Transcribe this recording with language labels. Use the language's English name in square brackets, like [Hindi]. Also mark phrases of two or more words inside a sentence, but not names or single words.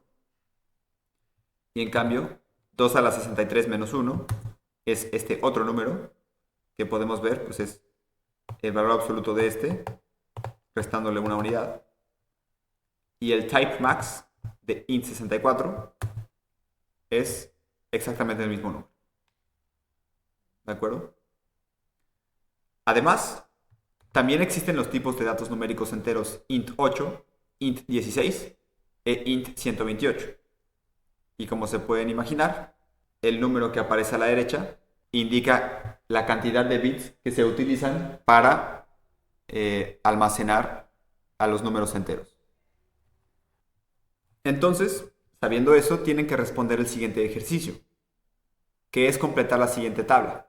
[Spanish] Y en cambio, 2 a la 63 menos 1 es este otro número que podemos ver, pues es el valor absoluto de este, restándole una unidad. Y el [English] type max [Spanish] de int64 es exactamente el mismo número. ¿De acuerdo? Además, también existen los tipos de datos numéricos enteros int8, int16 e int128. Y como se pueden imaginar, el número que aparece a la derecha indica la cantidad de bits que se utilizan para almacenar a los números enteros. Entonces, sabiendo eso, tienen que responder el siguiente ejercicio, que es completar la siguiente tabla.